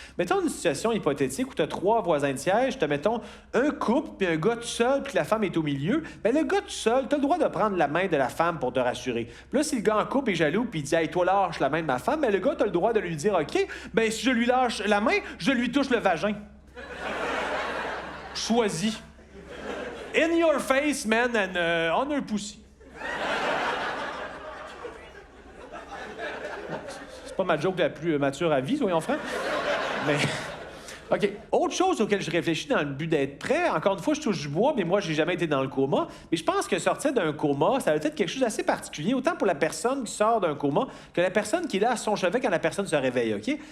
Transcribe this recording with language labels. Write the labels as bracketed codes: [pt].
[fr] Mettons une situation hypothétique où tu as 3 voisins de siège, mettons un couple, puis un gars tout seul, puis que la femme est au milieu. Bien, le gars tout seul, tu as le droit de prendre la main de la femme pour te rassurer. Puis là, si le gars en couple est jaloux, puis il dit « Hey, toi, lâche la main de ma femme », bien, le gars, tu as le droit de lui dire « OK, bien, si je lui lâche la main, je lui touche le vagin. » Choisis. [en] In your face, man, and on her pussy. [fr] Bon, c'est pas ma joke la plus mature à vie, soyons francs. Mais... OK. Autre chose auquel je réfléchis dans le but d'être prêt, encore une fois, je touche du bois, mais moi, j'ai jamais été dans le coma. Mais je pense que sortir d'un coma, ça va être quelque chose d'assez particulier, autant pour la personne qui sort d'un coma que la personne qui est là à son chevet quand la personne se réveille, OK?